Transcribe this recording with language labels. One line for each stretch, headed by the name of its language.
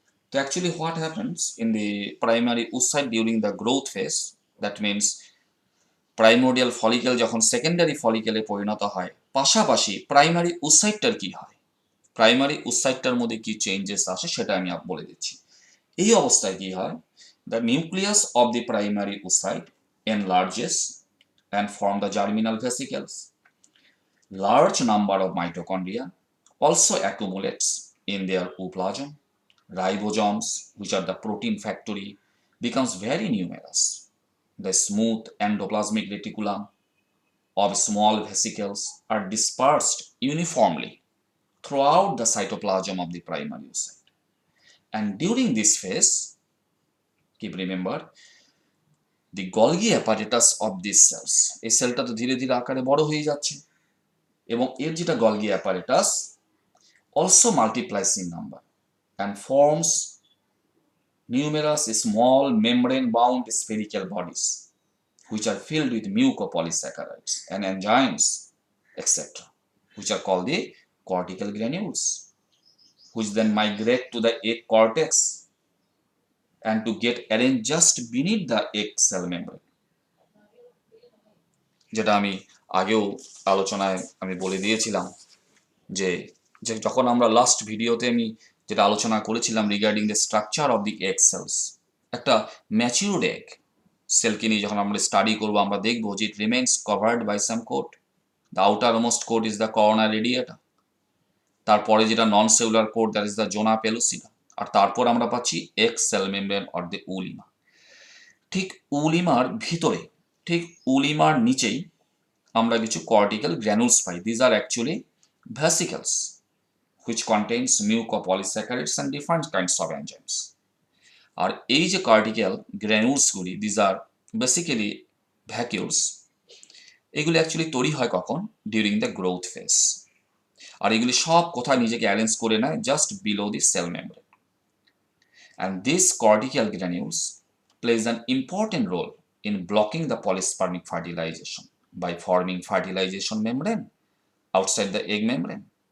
Bangla: তো actually
English: what happens in the primary oocyte during the growth phase,
Bangla: that means প্রাইমোরিয়াল follicle যখন secondary ফলিকেলে পরিণত হয়, পাশাপাশি প্রাইমারি ওসাইটটার কি হয়, প্রাইমারি ওসাইটটার মধ্যে কি চেঞ্জেস আসে সেটা আমি বলে দিচ্ছি। এই অবস্থায় কি হয়,
English: The nucleus of the primary oocyte enlarges and form the germinal vesicles. Large number of mitochondria also accumulates in their ooplasm. Ribosomes, which are the protein factory, becomes very numerous. The smooth endoplasmic reticulum of small vesicles are dispersed uniformly throughout the cytoplasm of the primary oocyte. And during this phase, keep remember, the Golgi apparatus of these cells,
Bangla: এই সেলটা তো ধীরে ধীরে আকারে বড় হয়ে যাচ্ছে, এবং এর যেটা
English: Golgi apparatus also multiplies in number and forms numerous small membrane-bound spherical bodies, which are filled with mucopolysaccharides and enzymes, etc., which are called the cortical granules, which then migrate to the egg cortex and to get arranged just beneath the egg cell membrane.
Bangla: যেটা আমি আগেও আলোচনায় আমি বলে দিয়েছিলাম যে যখন আমরা লাস্ট ভিডিওতে আমি যেটা আলোচনা করেছিলাম
English: regarding the structure of the egg cells,
Bangla: একটা ম্যাচিউরড এগ সেলকে নিয়ে যখন আমরা স্টাডি করবো, আমরা দেখবো যে
English: It remains covered by some coat. The outermost coat is the corona radiata,
Bangla: তারপরে যেটা
English: non cellular coat, that is the zona pellucida,
Bangla: আর তারপর আমরা পাচ্ছি
English: Egg cell membrane or the oolemma.
Bangla: ঠিক উলিমার ভিতরে, ঠিক উলিমার নিচেই আমরা কিছু cortical গ্র্যানুলস pi.
English: These are actually vesicles which contains mucopolysaccharides and different kinds of enzymes.
Bangla: আর এই যে cortical গ্র্যানুলসগুলি,
English: these are basically vacuoles,
Bangla: এগুলি অ্যাকচুয়ালি তৈরি হয় কখন,
English: During the growth phase.
Bangla: আর এগুলি সব কোথায় নিজেকে অ্যারেঞ্জ করে নেয়,
English: Just below the cell membrane. And these cortical granules plays an important role in blocking the polyspermic fertilization by forming fertilization membrane outside the egg membrane.